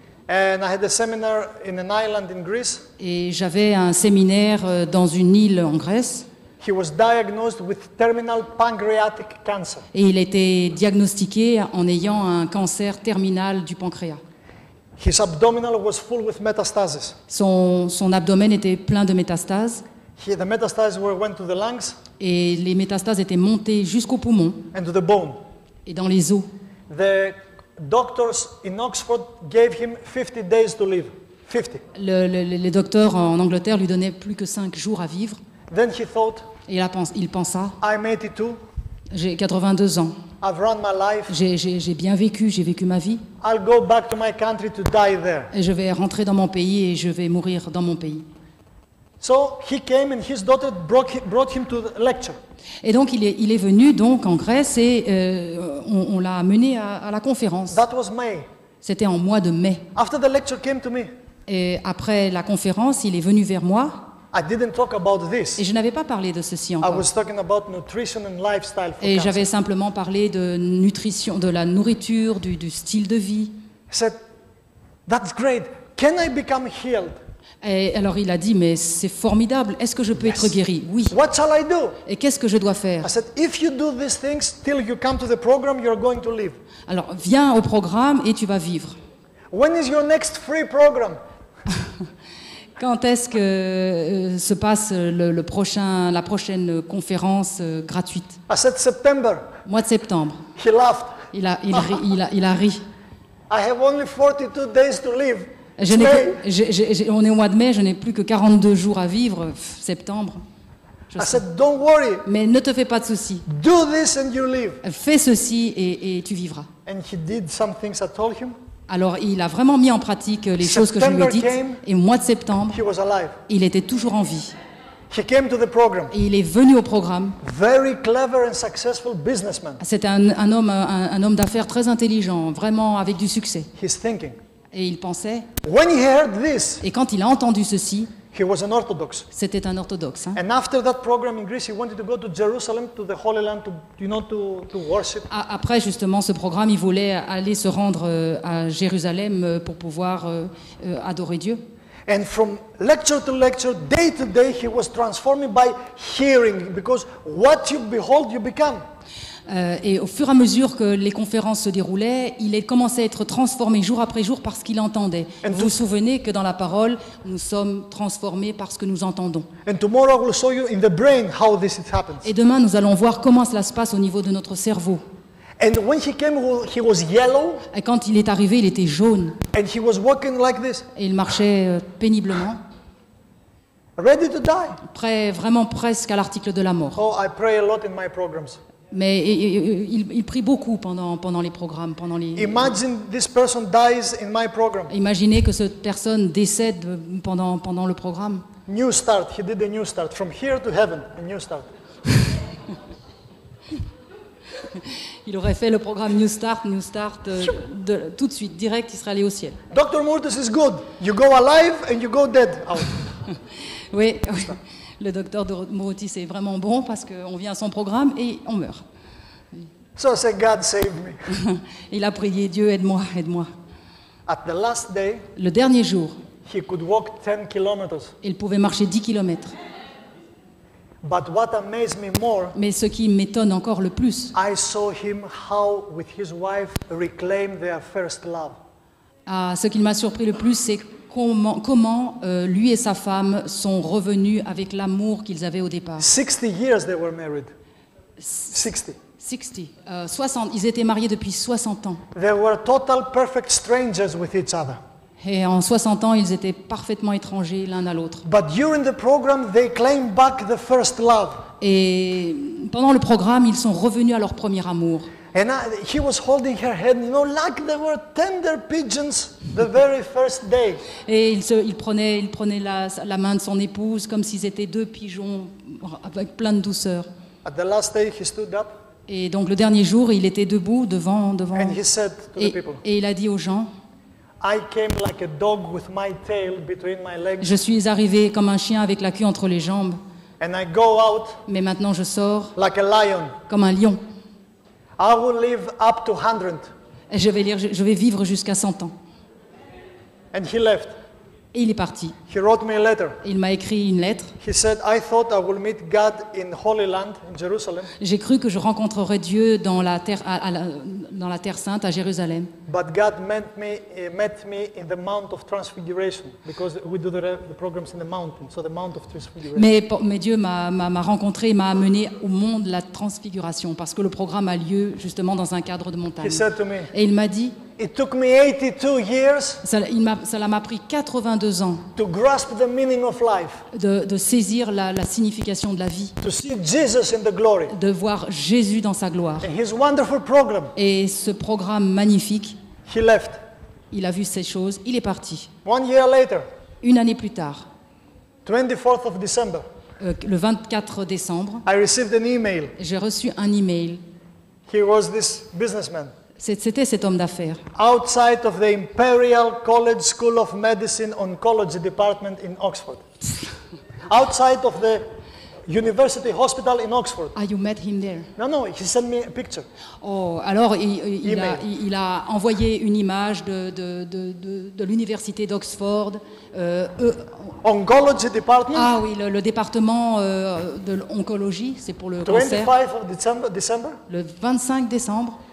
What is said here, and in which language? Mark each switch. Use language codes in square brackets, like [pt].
[en] And I had a seminar in an island in Greece. [fr] Et j'avais un séminaire dans une île en Grèce. [en] He was diagnosed with terminal pancreatic cancer. [fr] Et il était diagnostiqué en ayant un cancer terminal du pancréas. [en] His abdominal was full with metastasis. [fr] Son abdomen était plein de métastases. [en] The metastases went to the lungs [fr] Et les métastases étaient montées jusqu'aux poumons [en] and to the bone. [fr] et dans les os. [en] The doctors in Oxford gave him 50 days to live. 50. [fr] Les docteurs en Angleterre lui donnaient plus que 5 jours à vivre. [en] Then he thought, [fr] Et il pensa, [en] I'm 82, [fr] j'ai 82 ans, [en] I've run my life, [fr] j'ai bien vécu, j'ai vécu ma vie, [en] I'll go back to my country to die there. [fr] et je vais rentrer dans mon pays et je vais mourir dans mon pays. [en] So he came and his daughter brought him to the lecture. [fr] Et donc il est venu donc en Grèce et on l'a amené à la conférence. [en] That was May. [fr] C'était en mois de mai. [en] After the lecture came to me. [fr] Et après la conférence, il est venu vers moi [en] I didn't talk about this. [fr] et je n'avais pas parlé de ceci [en] I [fr] encore. [en] was talking about nutrition and lifestyle for [fr] Et [en] cancer. [fr] j'avais simplement parlé de nutrition, de la nourriture, du style de vie. [en] I said, that's great. Can I become healed? [fr] Et alors il a dit, mais c'est formidable, est-ce que je peux être guéri? Oui. [en] What shall I do? [fr] Et qu'est-ce que je dois faire? [en] I said, if you do these things till you come to the program, you're going to live. [fr] Alors viens au programme et tu vas vivre. [en] When is your next free program? [fr] Quand est-ce que se passe la prochaine conférence gratuite? [en] I said, September. [fr] Mois de septembre. [en] He laughed. [fr] Il a ri. [en] I have only 42 days to live. [fr] Je [en] It's [fr] n'ai [en] May. [fr] que- on est au mois de mai, je n'ai plus que 42 jours à vivre, septembre. Je [en] I [fr] sais. [en] said, don't worry. [fr] Mais ne te fais pas de soucis. [en] Do this and you live. [fr] Fais ceci et tu vivras. [en] And he did some things I told him. [fr] Alors il a vraiment mis en pratique les choses que je lui ai dites. Et au mois de septembre, [en] He was alive. [fr] il était toujours en vie. [en] He came to the program. [fr] Et il est venu au programme. [en] Very clever and successful businessman. [fr] C'était un homme d'affaires très intelligent, vraiment avec du succès. [en] He's thinking. [fr] Et il pensait, [en] When he heard this, [fr] et quand il a entendu ceci, [en] he was an Orthodox. [fr] c'était un orthodoxe. [en] And after that program in Greece, he wanted to go to Jerusalem, to the Holy Land, to worship. [fr] Après justement ce programme, il voulait aller se rendre à Jérusalem pour pouvoir adorer Dieu. [en] And from lecture to lecture, day to day, he was transforming by hearing, because what you behold, you become. [fr] Et au fur et à mesure que les conférences se déroulaient, il commençait à être transformé jour après jour parce qu'il entendait. Vous vous souvenez que dans la parole, nous sommes transformés parce que nous entendons. [en] And tomorrow I will show you in the brain how this happens. [fr] Et demain, nous allons voir comment cela se passe au niveau de notre cerveau. [en] And when he came, he was yellow, [fr] Et quand il est arrivé, il était jaune [en] and he was walking like this, [fr] et il marchait péniblement, [en] ready to die. [fr] vraiment presque à l'article de la mort. [en] Oh, I pray a lot in my programs. [fr] Mais il prie beaucoup pendant les programmes, [en] Imagine this person dies in my program. [fr] Imaginez que cette personne décède pendant le programme. [en] New start. He did a new start. From here to heaven, a new start. [fr] Il aurait fait le programme New Start, tout de suite, direct, il serait allé au ciel. [en] Dr. Murtis is good. You go alive and you go dead. Out. [fr] Oui, le docteur Morotis est vraiment bon parce qu'on vient à son programme et on meurt. [en] So I said, God save me. [fr] Il a prié, Dieu, aide-moi, aide-moi. [en] At the last day, [fr] Le dernier jour, [en] he could walk 10 kilometers. [fr] il pouvait marcher 10 kilomètres. [en] But what amazed me more, [fr] Mais ce qui m'étonne encore le plus, [en] I saw him how with his wife reclaim their first love. [fr] ce qui m'a surpris le plus, c'est comment lui et sa femme sont revenus avec l'amour qu'ils avaient au départ. [en] 60 years they were married. 60. [fr] 60, ils étaient mariés depuis 60 ans. [en] They were total perfect strangers with each other. [fr] Et en 60 ans, ils étaient parfaitement étrangers l'un à l'autre. [en] But during the program, they claimed back the first love. [fr] Et pendant le programme, ils sont revenus à leur premier amour. [en] And he was holding her hand, like they were tender pigeons the very first day. [fr] Et il prenait la main de son épouse comme s'ils étaient deux pigeons avec plein de douceur. [en] At the last day, he stood up [fr] Et donc le dernier jour, il était debout devant. [en] and he said to the people, [fr] Et il a dit aux gens, [en] I came like a dog with my tail between my legs, [fr] je suis arrivé comme un chien avec la queue entre les jambes, [en] and I go out [fr] mais maintenant je sors [en] like a lion. [fr] comme un lion. [en] I will live up to 100. [fr] Et je vais vivre jusqu'à 100 ans. [en] And he left. [fr] Et il est parti. [en] He wrote me a letter. [fr] Il m'a écrit une lettre. [en] He said, I thought I will meet God in Holy Land, in Jerusalem, [fr] J'ai cru que je rencontrerais Dieu dans la terre, dans la terre sainte à Jérusalem. [en] but God met me in the Mount of Transfiguration, because we do the programs in the mountain, so the Mount of Transfiguration. [fr] Mais Dieu m'a rencontré, m'a amené au mont de la transfiguration, parce que le programme a lieu justement dans un cadre de montagne. [en] He said to me, [fr] Et il m'a dit, [en] it took me 82 years [fr] cela m'a pris 82 ans [en] to grasp the meaning of life, [fr] de saisir la signification de la vie, [en] to see Jesus in the glory. [fr] de voir Jésus dans sa gloire. [en] And his wonderful program, [fr] Et ce programme magnifique, [en] he left. [fr] il a vu ces choses, il est parti. [en] 1 year later, [fr] Une année plus tard, [en] 24th of December, [fr] le 24 décembre, [en] I received an email. [fr] j'ai reçu un email. [en] He was this businessman [fr] C'était cet homme d'affaires [en] outside of the Imperial College School of Medicine Oncology Department in Oxford. Outside of the University Hospital in Oxford. Ah, you met him there. No, he sent me a picture. [fr] Oh, alors il [en] Email. [fr] a envoyé une image de l'université d'Oxford. [en] Oncology Department, [fr] Ah oui, le département de l'oncologie, c'est pour le cancer. [en] 25 of December, [fr] Le 25 décembre,